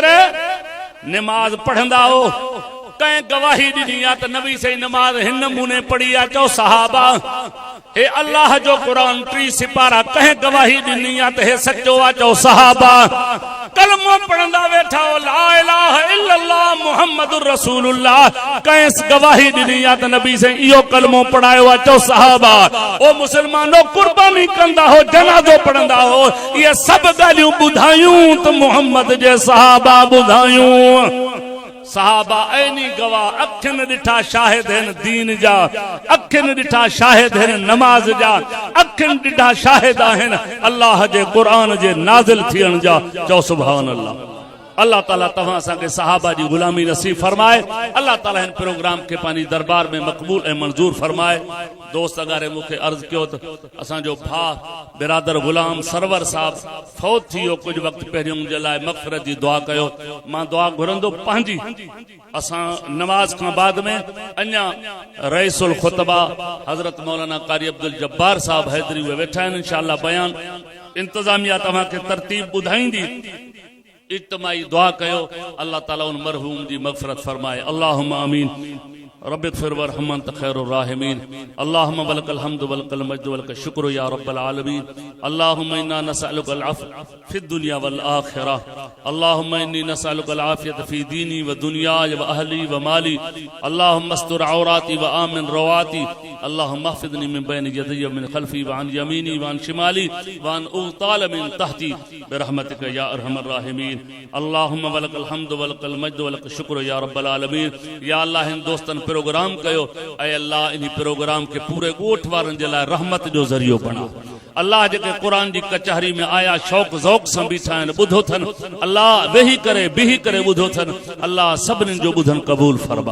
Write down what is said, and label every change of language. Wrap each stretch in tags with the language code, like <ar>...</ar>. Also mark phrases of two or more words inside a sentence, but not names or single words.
<sd>नमाज पढ़ंदा हो कंहिं गवाही ॾिनी आहे त नबी सही नमाज हिन नमूने पढ़ी आहे? चओ सहाबा। हे अल्लाह जो कुरान 3 सिपारा कंहिं गवाही ॾिनी आहे त हे सचो आहे? चओ सहाबा। कलमो पढ़ंदा वेठा हो</sd> <ar>لا إله إلا الله محمد رسول الله</ar> <sd>कंहिं गवाही ॾिनी आहे त नबी से इहो कलमो पढ़ायो आहे? चओ सहाबा। ओ मुसलमानो कुर्बानी कंदा हो जनाज़ो पढ़ंदा हो इहे सभु ॻाल्हियूं ॿुधायूं त मुहम्मद जे सहाबा ॿुधायूं। सहाबा ऐनी गवाह अखियुनि ॾिठा शाहिद आहिनि दीन जा, अखियुनि ॾिठा शाहिद आहिनि नमाज जा, अखियुनि ॾिठा शाहिद आहिनि अल्लाह जे क़ुरान जे नाज़िल थियण जा। चओ</sd> <ar>سبحان الله.</ar> <sd>अल्लाह ताला तव्हां असांखे सहाबा जी गुलामी नसीब फरमाए। अल्लाह ताला इन प्रोग्राम के पानी दरबार में मकबूल ऐं मंजूर फरमाए। दोस्त अगारे मूंखे अर्ज कयो त असांजो भाउ बिरादर गुलाम सरवर साहब फौत थी वियो कुछ वक्त पहिरियों जे लाइ मग़फ़िरत जी दुआ कयो। मां दुआ घुरंदो पंहिंजी। असां नमाज खां बाद में अञा रईसुल खुतबा हज़रत मौलाना कारी अब्दुल जब्बार साहब हैदरी उहे वेठा आहिनि। इंशाअल्लाह बयान इंतजामिया तव्हांखे तरतीब ॿुधाईंदी। इज्तिमाई दुआ कयो अल्लाह ताला उन मरहूम जी मग़फ़िरत फरमाए।</sd> <ar>اللهم آمين. رب اغفر وارحم أنت خير الراحمين. اللهم ولك الحمد ولك المجد ولك الشكر يا رب العالمين. اللهم إنا نسألك العفو في الدنيا والآخرة. اللهم إني نسألك العافية في ديني ودنياي وأهلي ومالي. اللهم استر عوراتي وآمن روعاتي۔ اللهم احفظني من بين يدي ومن خلفي وعن يميني وعن شمالي وأن أغتال من تحتي برحمتك يا أرحم الراحمين. اللهم ولك الحمد ولك المجد ولك الشكر يا رب العالمين.</ar> <sd>या अल्लाह इन दोस्तन प्रोग्राम कयो। ऐ अल्लाह इन प्रोग्राम के पूरे ॻोठ वारनि जे लाइ रहमत जो ज़रियो बणा। अल्लाह जेके क़ुरान जी कचहरी में आया शौक़ ज़ौक़ सां बीठा आहिनि ॿुधो अथनि। अल्लाह वेही करे बीही करे ॿुधो अथनि। अल्लाह सभिनीनि जो ॿुधनि क़बूल फरमा।</sd>